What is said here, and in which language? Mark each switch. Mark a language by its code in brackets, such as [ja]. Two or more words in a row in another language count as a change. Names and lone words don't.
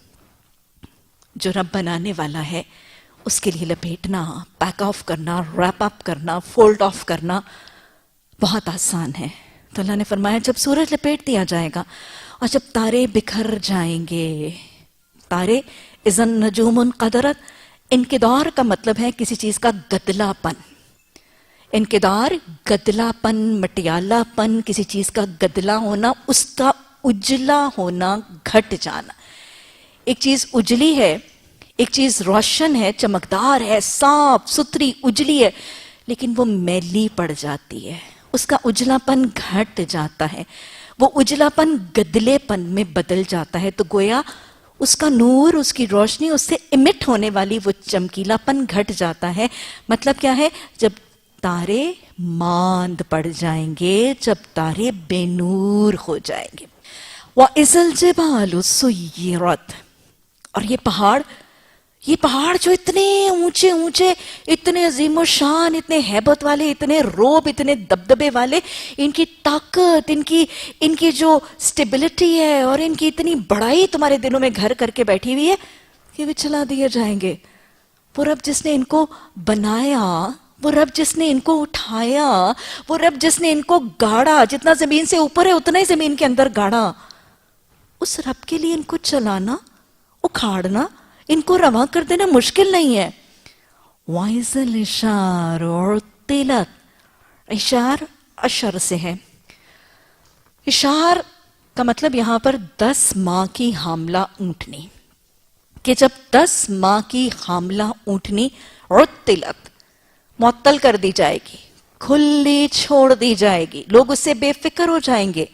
[ur] جو رب بنانے والا ہے اس کے لیے لپیٹنا, [en] pack off [ur] کرنا, [en] wrap up [ur] کرنا, [en] fold off [ur] کرنا بہت آسان ہے. تو اللہ نے فرمایا جب سورج لپیٹ دیا جائے گا اور جب تارے بکھر جائیں گے، تارے [ar] إذا النجوم انكدرت, [ur] انکدار کا مطلب ہے کسی چیز کا گدلا پن. انکدار گدلا پن، مٹیالا پن, کسی چیز کا گدلا ہونا، اس کا اجلا ہونا، گھٹ جانا, ایک چیز اجلی ہے، ایک چیز روشن ہے، چمکدار ہے، صاف ستھری اجلی ہے، لیکن وہ میلی پڑ جاتی ہے، اس کا اجلا پن گھٹ جاتا ہے، وہ اجلا پن گدلے پن میں بدل جاتا ہے، تو گویا اس کا نور، اس کی روشنی، اس سے امٹ ہونے والی وہ چمکیلا پن گھٹ جاتا ہے۔ مطلب کیا ہے؟ جب تارے ماند پڑ جائیں گے، جب تارے بے نور ہو جائیں گے۔ [ar] وَإِذَا الْجِبَالُ سُيِّرَتْ، [ur] اور یہ پہاڑ جو اتنے اونچے اونچے، اتنے عظیم و شان، اتنے ہیبت والے، اتنے روب، اتنے دبدبے والے، ان کی طاقت، ان کی جو سٹیبلٹی ہے اور ان کی اتنی بڑائی تمہارے دلوں میں گھر کر کے بیٹھی ہوئی ہے، یہ بھی چلا دیے جائیں گے۔ وہ رب جس نے ان کو بنایا، وہ رب جس نے ان کو اٹھایا، وہ رب جس نے ان کو گاڑا، جتنا زمین سے اوپر ہے اتنا ہی زمین کے اندر گاڑا، اس رب کے لیے ان کو چلانا، اکھاڑنا، ان کو رواں کر دینا مشکل نہیں ہے۔ [ar] وَإِذَا الْعِشَارُ عُطِّلَتْ، [ur] اشار اشر سے ہے۔ اشار کا مطلب یہاں پر 10 ماہ کی حاملہ اونٹنی، کہ جب 10 ماہ کی حاملہ اونٹنی عطلت، معطل کر دی جائے گی، کھلی چھوڑ دی جائے گی، لوگ اس سے بے فکر ہو جائیں گے۔